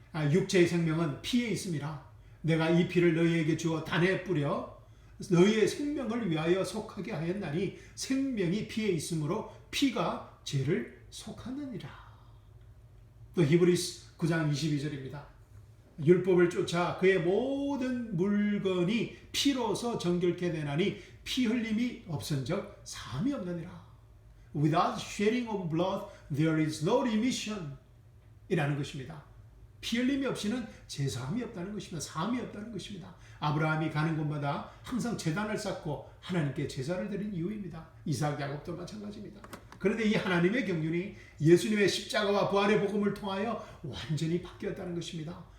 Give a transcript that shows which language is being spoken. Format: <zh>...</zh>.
<ko>육체의 생명은 피에 있습니다. 내가 이 피를 너희에게 주어 단에 뿌려 너희의 생명을 위하여 속하게 하였나니 생명이 피에 있으므로 피가 죄를 속하느니라. 또 히브리서 9장 22절입니다. 율법을 쫓아 그의 모든 물건이 피로서 정결케 되나니 피 흘림이 없은즉 사함이 없느니라.</ko> <en>Without shedding of blood there is no remission</en> <ko>이라는 것입니다. 피 흘림이 없이는 제사함이 없다는 것입니다. 사함이 없다는 것입니다. 아브라함이 가는 곳마다 항상 제단을 쌓고 하나님께 제사를 드린 이유입니다. 이삭, 야곱도 마찬가지입니다. 그런데 이 하나님의 경륜이 예수님의 십자가와 부활의 복음을 통하여 완전히 바뀌었다는 것입니다.</ko>